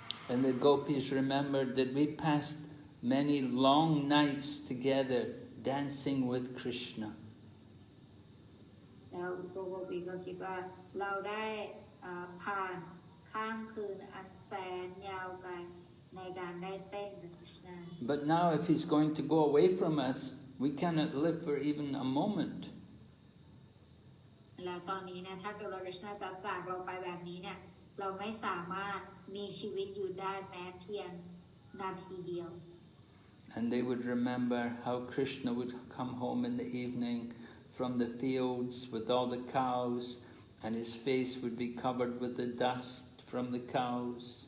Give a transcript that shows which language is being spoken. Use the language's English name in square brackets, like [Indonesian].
[English] And the gopis remembered that we passed many long nights together dancing with Krishna. [Thai] แล้วโกปีก็คิดว่าเราได้ผ่านค ข้ามคืนอันแสนยาวไกลในการได้เต้นกับ Krishna [English] But now if he's going to go away from us, we cannot live for even a moment. [Thai] แล้วตอนนี้เนี่ยถ้าเกิดว่า Krishna จะจากเราไปแบบนี้เนี่ยเราไม่สามารถมีชีวิตอยู่ได้แม้เพียงนาทีเดียว [English] And they would remember how Krishna would come home in the evening from the fields with all the cows, and his face would be covered with the dust from the cows.